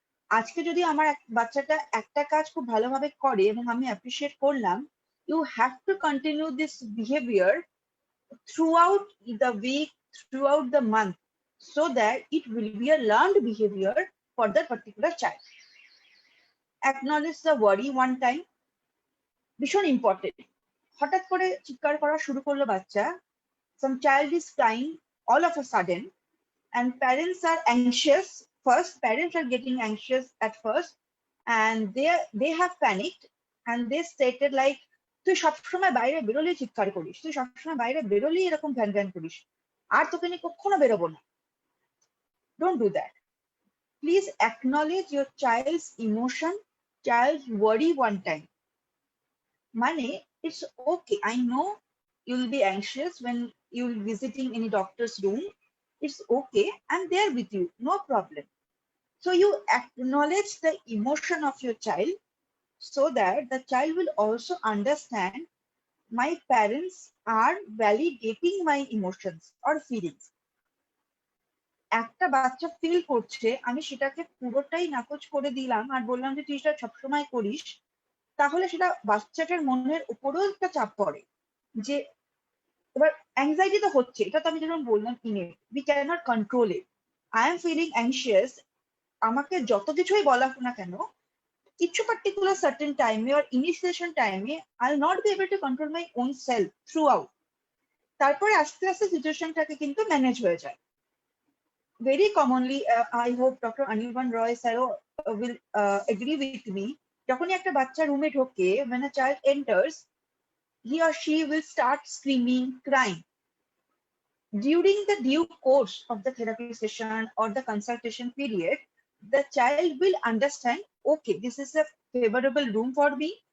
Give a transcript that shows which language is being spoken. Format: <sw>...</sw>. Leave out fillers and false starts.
<bn>আজকে যদি আমার বাচ্চাটা একটা কাজ খুব ভালোভাবে করে এবং আমি অ্যাপ্রিশিয়েট করলাম,</bn> <en>you have to continue this behavior throughout the week, throughout the month, so that it will be a learned behavior for that particular child. Acknowledge the worry one time.</en> <bn>ভীষণ ইম্পর্টেন্ট। হঠাৎ করে চিৎকার করা শুরু করলো বাচ্চা,</bn> <en>some child is crying all of a sudden, and parents are anxious. First, parents are getting anxious at first, and they have panicked, and they stated like,</en> <bn>তুই সবসময় বাইরে বেরোলেই চিৎকার করিস, তুই সবসময় বাইরে বেরোলেই এরকম ভ্যান ভ্যান করিস, আর তোকে নিয়ে কখনো বেরোবো না।</bn> <en>Don't do that. Please acknowledge your child's emotion, child's worry one time. Mane, it's okay. I know you'll be anxious when you'll be visiting any doctor's room. It's okay. I'm there with you. No problem. So you acknowledge the emotion of your child so that the child will also understand my parents are validating my emotions or feelings.</en> <bn>একটা বাচ্চা feel করছে, আমি সেটাকে পুরোটাই নাকচ করে দিলাম আর বললাম যে তুই সেটা সবসময় করিস, তাহলে সেটা বাচ্চাটার মনের উপরেও একটা চাপ পড়ে যে এবার অ্যাংজাইটি তো হচ্ছে, এটা তো আমি যেমন বললাম</bn> <en>we cannot control it. I am feeling anxious.</en> <bn>আমাকে যত কিছুই বলা হোক না কেন, কিছু</bn> <en>particular certain time or initiation time I'll not be able to control my own self throughout.</en> <bn>তারপরে আস্তে আস্তে সিচুয়েশনটাকে কিন্তু ম্যানেজ হয়ে যায়।</bn> <en>Very commonly, I hope Dr. Anirban Roy sir will agree with me.</en> <bn>যখনই একটা বাচ্চা রুমে ঢোকে,</bn> <en>when a child enters, he or she will start screaming, crying. During the due course of the therapy session or the consultation period, the child will understand, okay, this is a favorable room for me.</en>